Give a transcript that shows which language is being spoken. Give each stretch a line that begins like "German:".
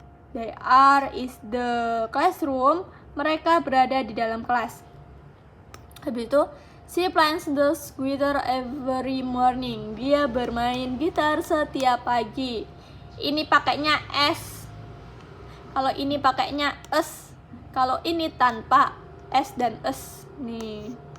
English: They are is the classroom.
Indonesian: Mereka berada di dalam kelas. Habis itu,
English: she plays the guitar every morning.
Indonesian: Dia bermain gitar setiap pagi. Ini pakainya S. Kalau ini pakainya S. Kalau ini tanpa S dan S. Nih.